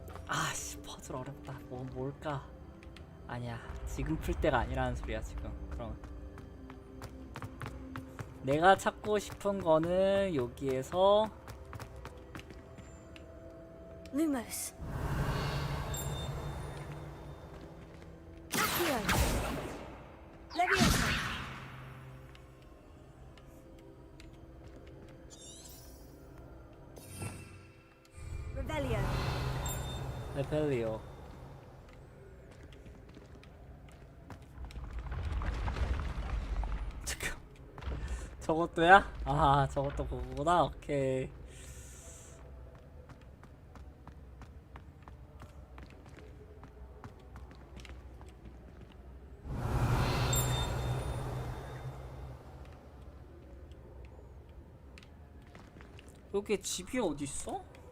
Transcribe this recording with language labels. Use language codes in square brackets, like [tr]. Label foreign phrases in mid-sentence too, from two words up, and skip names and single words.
[ko] 아씨 퍼즐 어렵다. 뭘까? 아니야 지금 풀 때가 아니라는 소리야 지금. 그럼 내가 찾고 싶은 거는 여기에서 Lumos. Accio. Leviosa. Revelio. 레펠리오. 잠깐 저것도야? 아 저것도 그거구나. 오케이. 여기 집이 어딨어?